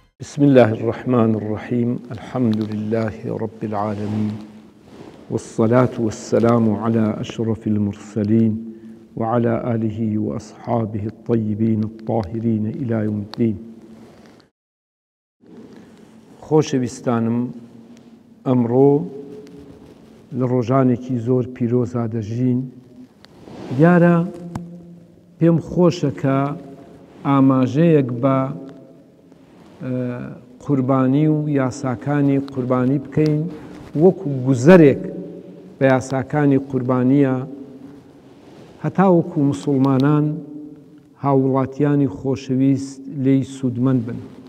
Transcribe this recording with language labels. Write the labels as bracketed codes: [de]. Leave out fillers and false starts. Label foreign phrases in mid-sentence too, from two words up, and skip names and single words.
[ar] بسم الله الرحمن الرحيم. الحمد لله رب العالمين، والصلاة والسلام على أشرف المرسلين وعلى آله وأصحابه الطيبين الطاهرين إلى يوم الدين. [ckb] خۆشەویستانم، ئەمڕۆ لە ڕۆژانێکی زۆر پیرۆزا دەژین. دیارە پێم خۆشە کە ئاماژەیەک بە قوربانی و یاساکانی قوربانی بکەین، وەکو گوزەرێک بە یاساکانی قوربانیە، هەتا وەکو مسلمانان هاوڵاتیانی خۆشەویست لێی سوودمەند بن.